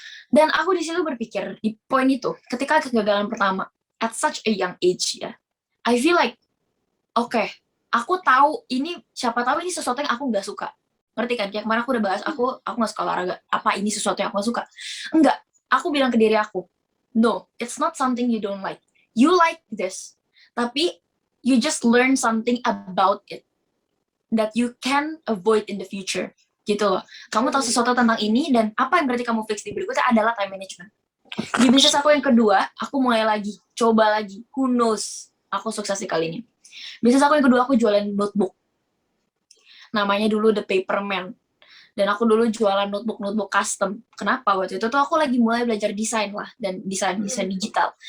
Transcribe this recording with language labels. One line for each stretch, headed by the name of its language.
Indonesian: Dan aku di situ berpikir di poin itu, ketika kegagalan pertama
English: at such a young age
Indonesian: ya,
English: I feel like okay,
Indonesian: aku tahu ini, siapa tahu ini sesuatu yang aku gak suka. Ngerti kan? Kayak kemarin aku udah bahas, aku gak suka olahraga. Apa ini sesuatu yang aku gak suka? Enggak. Aku bilang ke diri aku,
English: no, it's not something you don't like. You like this, tapi you just learn something about it that you can avoid in the future.
Indonesian: Gitu loh. Kamu tahu sesuatu tentang ini, dan apa yang berarti kamu fix di berikutnya adalah time management. Di bisnis aku yang kedua, aku mulai lagi, coba lagi.
English: Who knows?
Indonesian: Aku sukses di kali ini. Bisnis aku yang kedua, aku jualan notebook. Namanya dulu The Paperman. Dan aku dulu jualan notebook custom. Kenapa? Waktu itu tuh aku lagi mulai belajar desain lah, dan desain digital.